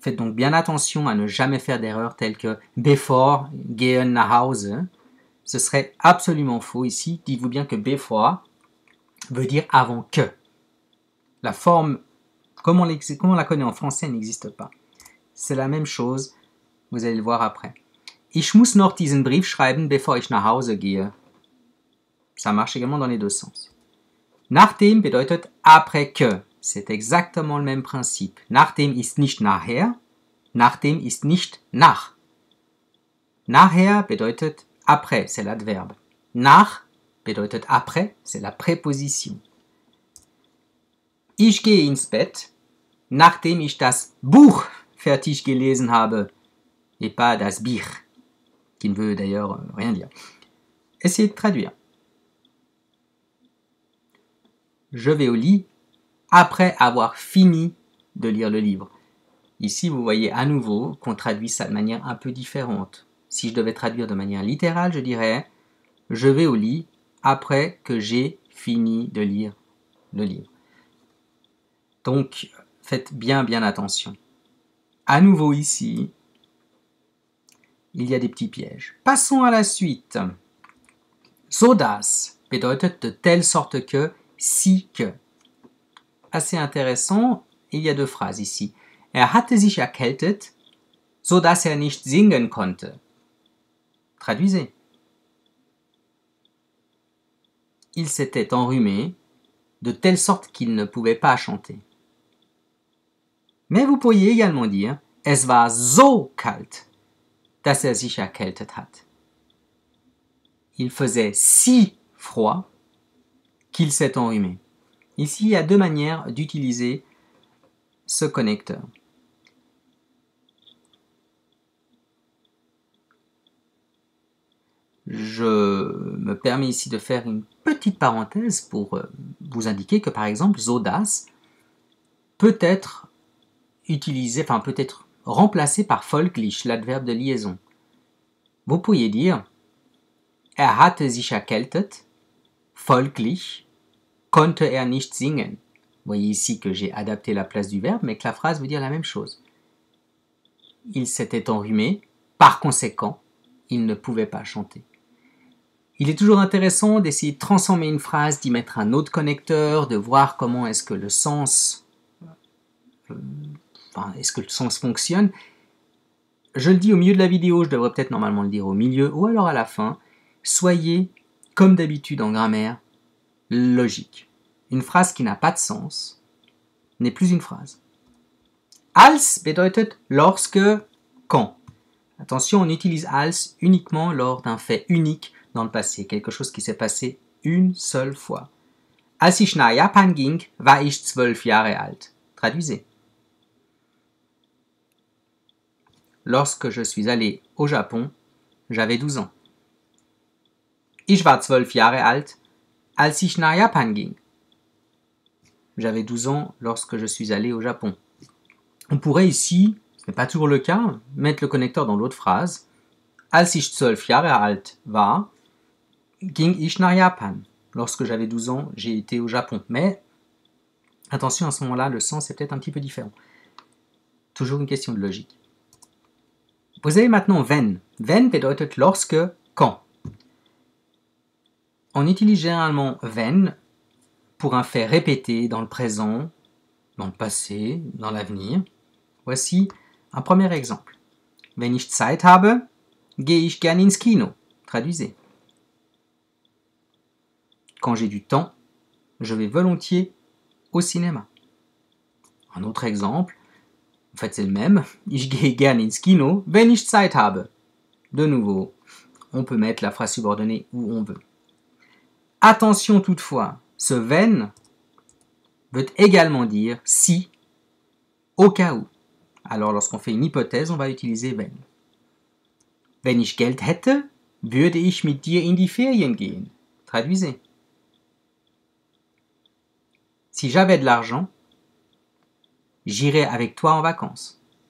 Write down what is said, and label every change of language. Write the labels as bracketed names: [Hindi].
[French] Faites donc bien attention à ne jamais faire d'erreurs telles que « [German] Bevor gehen nach Hause ». [French] Ce serait absolument faux ici. Dites-vous bien que bevor veut dire « avant que ». La forme, comme on la connaît en français, n'existe pas. C'est la même chose, vous allez le voir après. [German] Ich muss noch diesen Brief schreiben, bevor ich nach Hause gehe. [French] Ça marche également dans les deux sens. Nachdem bedeutet après que. C'est exactement le même principe. [German] Nachdem ist nicht nachher. Nachdem ist nicht nach. Nachher bedeutet [French] après, c'est l'adverbe. [German] Nach bedeutet [French] après, c'est la préposition. [German] Ich gehe ins Bett, nachdem ich das Buch fertig gelesen habe, [French] et pas [German] das Bier, [French] qui ne veut d'ailleurs rien dire. Essayez de traduire. Je vais au lit après avoir fini de lire le livre. Ici, vous voyez à nouveau qu'on traduit ça de manière un peu différente. si je devais traduire de manière littérale, je dirais « Je vais au lit après que j'ai fini de lire le livre ». Donc, faites bien attention. À nouveau ici, il y a des petits pièges. Passons à la suite. [German] So dass bedeutet [French] de telle sorte que, si que. Assez intéressant, il y a deux phrases ici. [German] Er hatte sich erkältet, so dass er nicht singen konnte. [French] Traduisez. Il s'était enrhumé, de telle sorte qu'il ne pouvait pas chanter. Mais vous pourriez également dire [German] Es war so kalt, dass er sich erkältet hat. [French] Il faisait si froid qu'il s'est enrhumé. Ici, il y a deux manières d'utiliser ce connecteur. Je me permets ici de faire une petite parenthèse pour vous indiquer que par exemple, so dass peut être utilisé, peut être remplacé par folglich, l'adverbe de liaison. Vous pourriez dire [German] Er hatte sich erkältet, folglich konnte er nicht singen. [French] Vous voyez ici que j'ai adapté la place du verbe, mais que la phrase veut dire la même chose. Il s'était enrhumé, par conséquent, il ne pouvait pas chanter. Il est toujours intéressant d'essayer de transformer une phrase, d'y mettre un autre connecteur, de voir comment est-ce que le sens fonctionne. Je le dis au milieu de la vidéo, je devrais peut-être normalement le dire au milieu ou alors à la fin. Soyez, comme d'habitude en grammaire, logique. Une phrase qui n'a pas de sens n'est plus une phrase. [German] Als bedeutet [French] lorsque, quand. Attention, on utilise als uniquement lors d'un fait unique dans le passé, quelque chose qui s'est passé une seule fois. [German] Als ich nach Japan ging, war ich 12 Jahre alt. [French] Traduisez. Lorsque je suis allé au Japon, j'avais 12 ans. [German] Ich war 12 Jahre alt, als ich nach Japan ging. [French] J'avais 12 ans lorsque je suis allé au Japon. On pourrait ici, ce n'est pas toujours le cas, mettre le connecteur dans l'autre phrase. [German] Als ich 12 Jahre alt war, ging ich nach Japan. [French] Lorsque j'avais 12 ans, j'ai été au Japon. Mais attention, à ce moment-là, le sens est peut-être un petit peu différent. Toujours une question de logique. Vous avez maintenant wenn. [German] Wenn bedeutet [French] lorsque, quand. On utilise généralement wenn pour un fait répété dans le présent, dans le passé, dans l'avenir. Voici un premier exemple. [German] Wenn ich Zeit habe, gehe ich gern ins Kino. [French] Traduisez. Quand j'ai du temps, je vais volontiers au cinéma. Un autre exemple, en fait c'est le même. [German] Ich gehe gern ins Kino, wenn ich Zeit habe. [French] De nouveau, on peut mettre la phrase subordonnée où on veut. Attention toutefois, ce wenn veut également dire si, au cas où. Alors lorsqu'on fait une hypothèse, on va utiliser wenn. [German] Wenn ich Geld hätte, würde ich mit dir in die Ferien gehen. [French] Traduisez. Si j'avais de l'argent, j'irais avec toi en vacances.